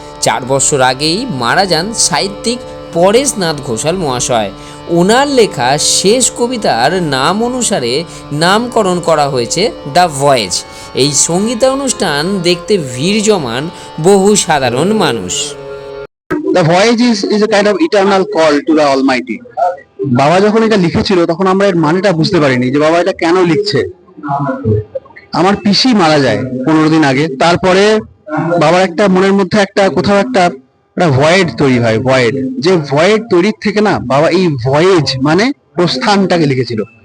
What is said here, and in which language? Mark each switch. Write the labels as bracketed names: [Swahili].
[Bangla] 4 বছর আগেই মারা যান সাহিত্যিক পরেশনাথ ঘোষাল মহাশয়। ওনার লেখা শেষ কবিতার নাম অনুসারে নামকরণ করা হয়েছে দ্য ভয়েজ। এই সঙ্গীতানুষ্ঠান দেখতে ভিড় জমান বহু সাধারণ মানুষ। [English] The voyage is a kind of eternal call to the Almighty. [Bangla] বাবা যখন এটা লিখেছিল তখন আমরা এর মানেটা বুঝতে পারিনি যে বাবা এটা কেন লিখছে। আমার পিসি মারা যায় 15 দিন আগে, তারপরে বাবার একটা মনের মধ্যে একটা কোথাও একটা ভয়েড তৈরি হয়। ভয়েড, যে ভয়েড তৈরির থেকে না বাবা এই ভয়েজ মানে প্রস্থানটাকে লিখেছিল।